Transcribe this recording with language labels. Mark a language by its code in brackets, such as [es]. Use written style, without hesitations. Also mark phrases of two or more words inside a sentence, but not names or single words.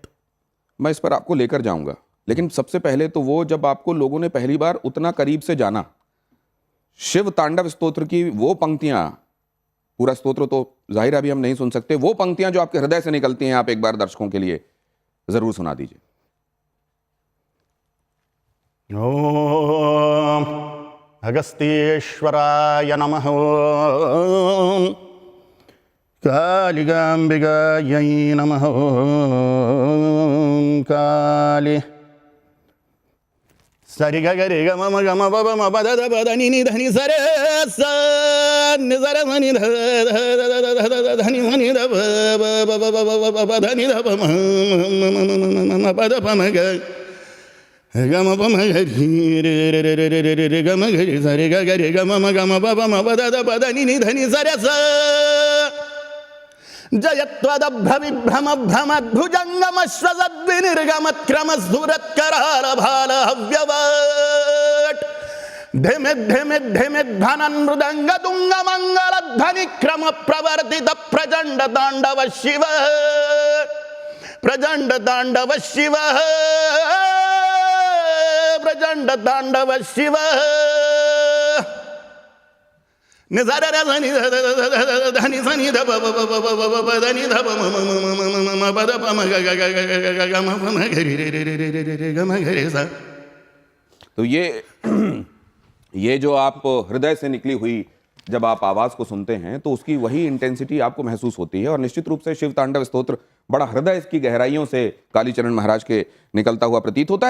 [hi] मैं इस पर आपको लेकर जाऊंगा, लेकिन सबसे पहले तो वो जब आपको लोगों ने पहली बार उतना करीब से जाना, शिव तांडव स्तोत्र की वो पंक्तियां, पूरा स्तोत्र तो जाहिर अभी हम नहीं सुन सकते, वो पंक्तियां जो आपके हृदय से निकलती हैं, आप एक बार दर्शकों के लिए जरूर सुना दीजिए। [sa] ओम अगस्त्येश्वराय नमः, ओम कालिकाम्बिकायै नमः, ओम काली सरि ग रे ग म ग म ब ब म ब द द ब द नि नि ध नि स रे स नि स र म नि ध ध ध नि म नि ध ब ब ब ब ब ब ब ध नि ध ब म म ब द प म ग ग म प म ग रि रे रे रे रे रे रे रे ग म ग रि स रे ग ग रे ग म ग म ब ब म ब द द ब द नि नि ध नि स रे स जयत्वदभ्रमभ्रमद्भुजङ्गमश्वसद्विनिर्गमत्क्रमस्फुरत्करालभालहव्यवट् धिमिद्धिमिद्धिमिद्भाननमृदङ्गतुङ्गमङ्गलध्वनिक्रमप्रवर्तित प्रचण्डताण्डव शिव प्रचण्डताण्डव शिव [hi] तो ये जो आप हृदय से निकली हुई जब आप आवाज को सुनते हैं, तो उसकी वही इंटेंसिटी आपको महसूस होती है, और निश्चित रूप से शिव तांडव स्तोत्र बड़ा हृदय की गहराइयों से कालीचरण महाराज के निकलता हुआ प्रतीत होता है।